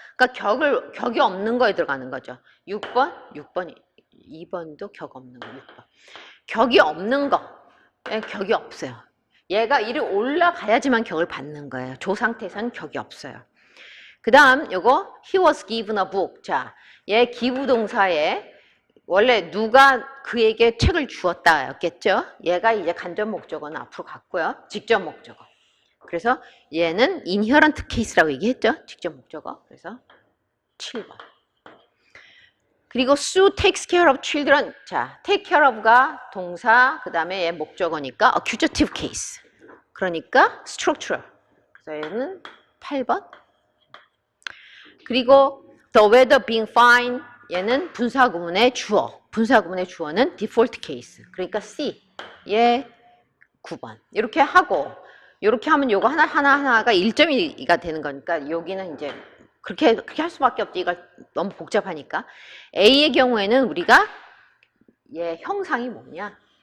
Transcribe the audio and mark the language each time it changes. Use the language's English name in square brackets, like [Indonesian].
[Korean] 그러니까 격이 없는 거에 들어가는 거죠. 6번, 2번도 격 없는 거, 6번. 격이 없는 거, 격이 없어요. 얘가 이리 올라가야지만 격을 받는 거예요. 저 상태에서는 격이 없어요. 그 다음 요거 [English] he was given a book. [Korean] 자, 얘 기부동사에 원래 누가 그에게 책을 주었다였겠죠. 얘가 이제 간접 목적어는 앞으로 갔고요. 직접 목적어. 그래서 얘는 inherent case라고 얘기했죠. 직접 목적어. 그래서 7번. 그리고 [English] Sue takes care of children. [Korean] 자, take care of가 동사, 그 다음에 얘 목적어니까 accusative case. 그러니까 structural. 그래서 얘는 8번. 그리고 [English] the weather being fine. [Korean] 얘는 분사구문의 주어. 분사구문의 주어는 default case. 그러니까 C. 얘 9번. 이렇게 하고, 이렇게 하면 요거 하나가 1.2가 되는 거니까 여기는 이제 그렇게 할 수밖에 없지. 이걸 너무 복잡하니까. A의 경우에는 우리가 얘 형상이 뭐냐?